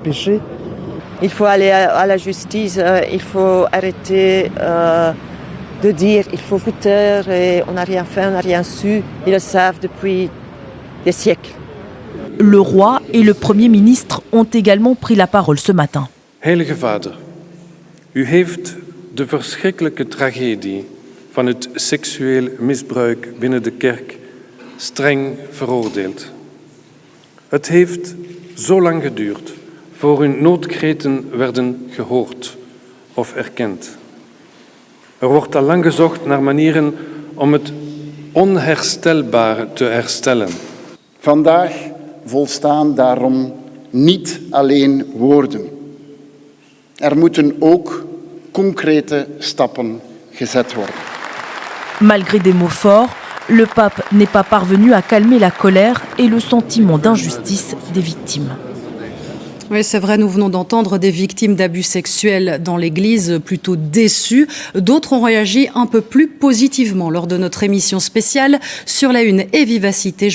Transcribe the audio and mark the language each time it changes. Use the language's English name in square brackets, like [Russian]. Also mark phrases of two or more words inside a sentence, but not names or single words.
[French] Il faut aller à la justice, il faut arrêter de dire il faut foutre et on n'a rien fait, on n'a rien su. Ils le savent depuis des siècles. Le roi et le Premier ministre ont également pris la parole ce matin. [Dutch] Heilige Vader, u heeft de verschrikkelijke tragedie van het seksueel misbruik binnen de kerk streng veroordeeld. Het heeft zo lang geduurd voor hun noodkreten werden gehoord of erkend. Wordt al lang gezocht naar manieren om het onherstelbare te herstellen. Vandaag volstaan daarom niet alleen woorden. Er moeten ook concrete stappen gezet worden. [French] Malgré des mots forts, le pape n'est pas parvenu à calmer la colère et le sentiment d'injustice des victimes. Oui, c'est vrai, nous venons d'entendre des victimes d'abus sexuels dans l'Église plutôt déçues. D'autres ont réagi un peu plus positivement lors de notre émission spéciale sur la Une et Vivacité.